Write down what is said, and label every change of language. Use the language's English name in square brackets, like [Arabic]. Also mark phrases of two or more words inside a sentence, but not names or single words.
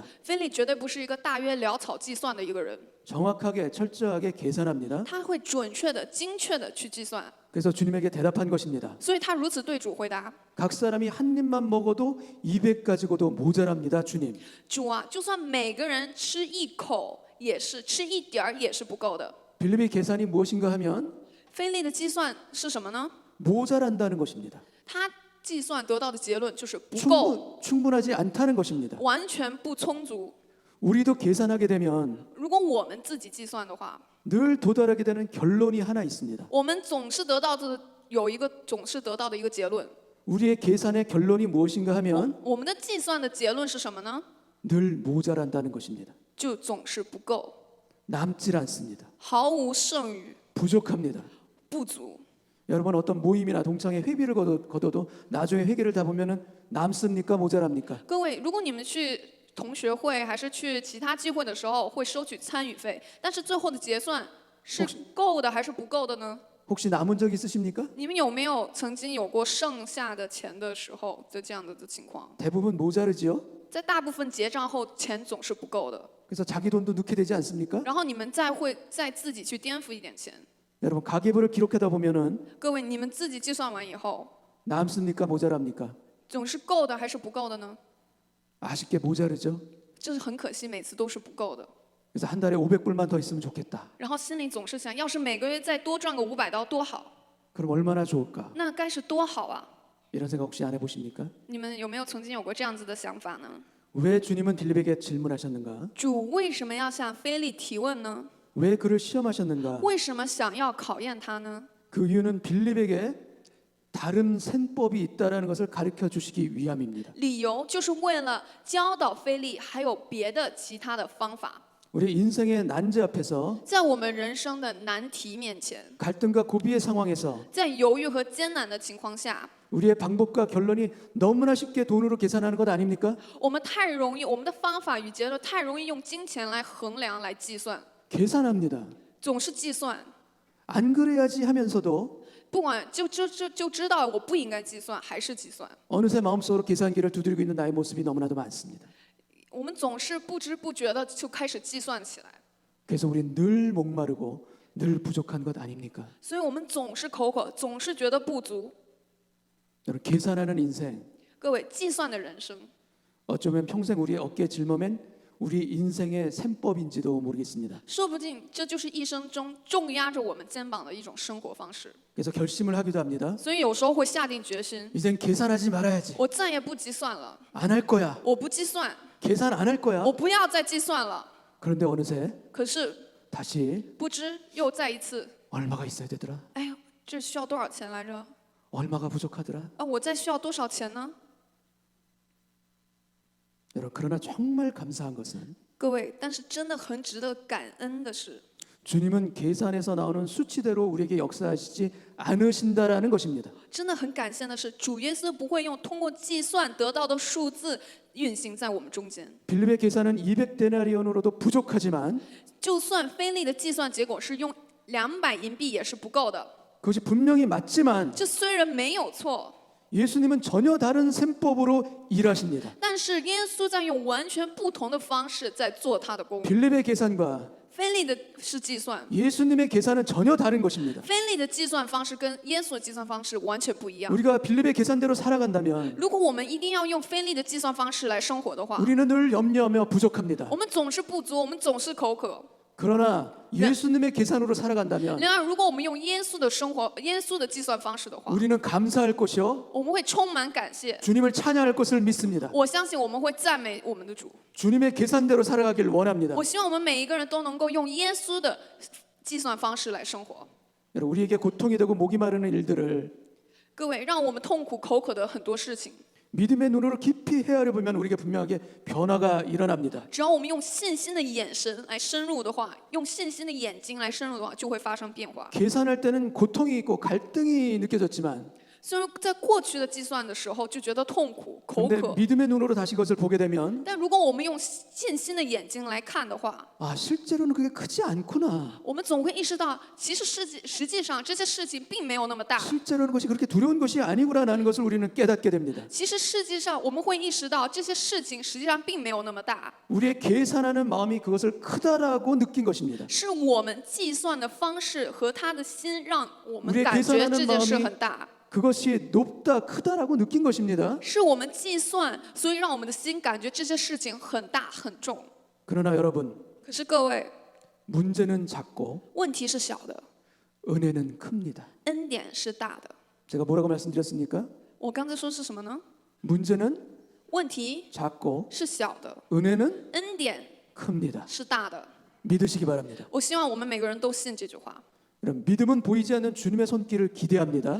[Chinese] 菲利绝对不是一个大约潦草计算的一个人， [Korean] 정확하게 철저하게 계산합니다. [Chinese] 他会准确的、精确的去计算， [Korean] 그래서 주님에게 대답한 것입니다. [Chinese] 所以他如此对主回答 [Korean] 각 사람이 한 입만 먹어도 200 가지고도 모자랍니다, 주님. [Chinese] 主啊，就算每个人吃一口，也是吃一点儿也是不够的。 [Korean] 빌립의 계산이 무엇인가 하면 [Chinese] 菲利的计算是什么呢？ [Korean] 모자란다는 것입니다. [Chinese] 他计算得到的结论就是不够， [Korean] 충분하지 않다는 것입니다. [Chinese] 完全不充足。 [Korean] 우리도 계산하게 되면 [Chinese] 如果我们自己计算的话， [Korean] 늘 도달하게 되는 결론이 하나 있습니다. [Chinese] 我们总是得到的一个结论。 [Korean] 우리의 계산의 결론이 무엇인가 하면 [Chinese] 我们的计算的结论是什么呢？ [Korean] 늘 모자란다는 것입니다. [Chinese] 就总是不够， [Korean] 남질 않습니다. [Chinese] 毫无剩余， [Korean] 부족합니다. [Chinese] 不足。 [Korean] 여러분 어떤 모임이나 동창회 회비를 거둬도 나중에 회계를 다 보면은 남습니까 모자랍니까? [Chinese] 各位，如果你们去同学会还是去其他聚会的时候会收取参与费，但是最后的结算是够的还是不够的呢？ [Korean] 혹시 남은 적 있으십니까? [Chinese] 你们有没有曾经有过剩下的钱的时候的这样的情况？ [Korean] 대부분 모자르지요. [Chinese] 在大部分结账后，钱总是不够的， [Korean] 그래서 자기 돈도 넣게 되지 않습니까? [Chinese] 然后你们再自己去颠覆一点钱。 [Korean] 여러분 가계부를 기록하다 보면은 [Chinese] 各位，你们自己计算完以后， [Korean] 남습니까 모자랍니까? [Chinese] 总是够的还是不够的呢？ [Korean] 아쉽게 모자르죠. [Chinese] 就是很可惜，每次都是不够的。 [Korean] 그래서 한 달에 500불만 더 있으면 좋겠다. [Chinese] 然后心里总是想，要是每个月再多赚个500刀多好， [Korean] 그럼 얼마나 좋을까? [Chinese] 那该是多好啊！ [Korean] 이런 생각 혹시 안 해보십니까? [Chinese] 你们有没有曾经有过这样子的想法呢？ [Korean] 왜 주님은 빌립에게 질문하셨는가? [Chinese] 主为什么要向菲利提问呢？ [Korean] 왜 그를 시험하셨는가? [Chinese] 为什么想要考验他呢？ [Korean] 그 이유는 빌립에게 다른 생법이 있다라는 것을 가르쳐 주시기 위함입니다. [Chinese] 理由就是为了教导菲利还有别的其他的方法。 [Korean] 우리 인생의 난제 앞에서 [Chinese] 在我们人生的难题面前， [Korean] 갈등과 고비의 상황에서 [Chinese] 在犹豫和艰难的情况下， [Korean] 우리의 방법과 결론이 너무나 쉽게 돈으로 계산하는 것 아닙니까? [Chinese] 我们太容易，我们的方法与结论太容易用金钱来衡量、来计算， [Korean] 계산합니다. [Chinese] 总是计算。 [Korean] 안 그래야지 하면서도 [Chinese] 不管就知道我不应该计算，还是计算。 [Korean] 어느새 마음속으로 계산기를 두드리고 있는 나의 모습이 너무나도 많습니다. [Chinese] 我们总是不知不觉的就开始计算起来， [Korean] 그래서 우리는 늘 목마르고 늘 부족한 것 아닙니까? [Chinese] 所以我们总是口渴，总是觉得不足。 [Korean] 여러분 계산하는 인생 [Chinese] 各位，计算的人生， [Korean] 어쩌면 평생 우리의 어깨에 짊어맨 우리 인생의 셈법인지도 모르겠습니다. [Chinese] 说不定这就是一生中重压着我们肩膀的一种生活方式。 [Korean] 그래서 결심을 하기도 합니다. [Chinese] 所以有时候会下定决心， [Korean] 이젠 계산하지 말아야지. [Chinese] 我再也不计算了， [Korean] 안 할 거야. [Chinese] 我不计算， [Korean] 계산 안 할 거야. [Chinese] 我不要再计算了。 [Korean] 그런데 어느새 [Chinese] 可是 [Korean] 다시 [Chinese] 不知又再一次， [Korean] 얼마가 있어야 되더라. [Chinese] 哎呀，这需要多少钱来着？ [Korean] 얼마가 부족하더라. [Chinese] 啊，我再需要多少钱呢？ [Korean] 여러분 그러나 정말 감사한 것은 [Chinese] 各位，但是真的很值得感恩的是， [Korean] 주님은 계산에서 나오는 수치대로 우리에게 역사하시지 않으신다라는 것입니다. [Chinese] 真的很感谢的是，主耶稣不会用通过计算得到的数字运行在我们中间。 [Korean] 빌립의 계산은 200데나리온으로도 부족하지만 [Chinese] 就算菲利的计算结果是用200银币也是不够的， [Korean] 그것이 분명히 맞지만 [Chinese] 这虽然没有错， [Korean] 예수님은 전혀 다른 셈법으로 일하십니다. [Chinese] 但是耶稣在用完全不同的方式在做他的工。 [Korean] 빌립의 계산과 [Chinese] 菲利的是计算， [Korean] 예수님의 계산은 전혀 다른 것입니다. [Chinese] 菲利的计算方式跟耶稣的计算方式完全不一样。 [Korean] 우리가 빌립의 계산대로 살아간다면 [Chinese] 如果我们一定要用菲利的计算方式来生活的话， [Korean] 우리는 늘 염려하며 부족합니다. [Chinese] 我们总是不足，我们总是口渴。 [Korean] 그러나 예수님의 계산으로 살아간다면 [Chinese] 然而，如果我们用耶稣的生活、耶稣的计算方式的话， [Korean] 우리는 감사할 것이요 [Chinese] 我们会充满感谢。 [Korean] 주님을 찬양할 것을 믿습니다. [Chinese] 我相信我们会赞美我们的主。 [Korean] 주님의 계산대로 살아가길 원합니다. [Chinese] 我希望我们每一个人都能够用耶稣的计算方式来生活。 [Korean] 여러분 우리에게 고통이 되고 목이 마르는 일들을 [Chinese] 各位，让我们痛苦口渴的很多事情， [Korean] 믿음의 눈으로 깊이 헤아려 보면 우리에게 분명하게 변화가 일어납니다. [Chinese] 只要我们用信心的眼神来深入的话，用信心的眼睛来深入的话，就会发生变化。 [Korean] 계산할 때는 고통이 있고 갈등이 느껴졌지만 [Chinese] 虽然在过去的计算的时候就觉得痛苦、口 [Korean] 근데 [Chinese] 渴， [Korean] 믿음의 눈으로 다시 그것을 보게 되면 [Chinese] 但如果我们用信心的眼睛来看的话， [Korean] 아 실제로는 그게 크지 않구나. [Chinese] 我们总会意识到，其实实际上这些事情并没有那么大。 [Korean] 실제로는 그것이 그렇게 두려운 것이 아니구나라는 것을 우리는 깨닫게 됩니다. [Chinese] 其实实际上我们会意识到，这些事情实际上并没有那么大， [Korean] 우리의 계산하는 마음이 그것을 크다라고 느낀 것입니다. [Chinese] 是我们计算的方式和他的心让我们 [Korean] 우리의 [Chinese] 感觉 [Korean] 계산하는 [Chinese] 这件事 [Korean] 마음이 [Chinese] 很大， [Korean] 그것이 높다 크다라고 느낀 것입니다. [Chinese] 是我们计算，所以让我们的心感觉这些事情很大很重。 [Korean] 그러나 여러분 [Chinese] 可是各位， [Korean] 문제는 작고 [Chinese] 问题是小的， [Korean] 은혜는 큽니다. [Chinese] 恩典是大的。 [Korean] 제가 뭐라고 말씀드렸습니까? [Chinese] 我刚才说是什么呢？ [Korean] 문제는 [Chinese] 问题 [Korean] 작고 [Chinese] 是小的， [Korean] 은혜는 [Chinese] 恩典 [Korean] 큽니다. [Chinese] 是大的。 [Korean] 믿으시기 바랍니다. [Chinese] 我希望我们每个人都信这句话， [Korean] 여러분, 믿음은 보이지 않는 주님의 손길을 기대합니다.